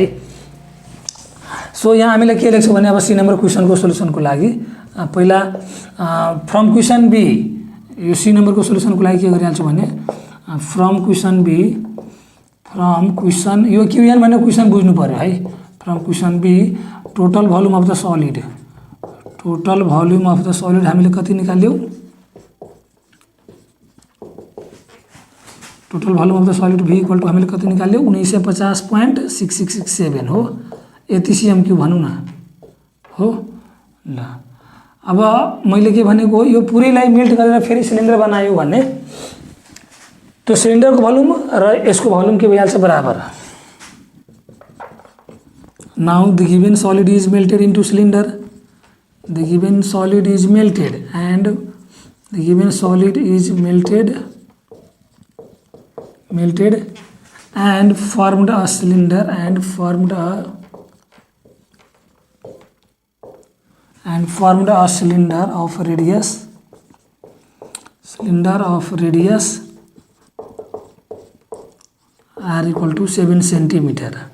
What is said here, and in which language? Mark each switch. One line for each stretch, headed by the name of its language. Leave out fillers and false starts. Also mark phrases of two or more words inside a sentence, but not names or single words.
Nepali: सो यहाँ हामीले के लेख्छौँ भने अब सी नम्बर क्वेसनको सोल्युसनको लागि पहिला
English: from question B,
Nepali: यो सी नम्बरको सोल्युसनको लागि के गरिहाल्छु भने
English: from question B, from question
Nepali: यो क्युएन भने क्वेसन बुझ्नु पर्यो है।
English: from question B total volume of the solid, total volume of the solid
Nepali: हामीले कति निकाल्यौँ,
English: total volume of the solid be equal to
Nepali: हामीले कति निकाल्यौँ 1950.6667 हो, यति
English: cm cube
Nepali: भनौँ न हो। ल अब मैले के भनेको यो पुरैलाई मेल्ट गरेर फेरि सिलिन्डर बनायो भने त्यो सिलिन्डरको भोल्युम र यसको भोल्युम के भइहाल्छ बराबर।
English: now the given solid is melted into cylinder, the given solid is melted and the given solid is melted and formed a cylinder and formed a cylinder of radius r equal to 7 centimeter.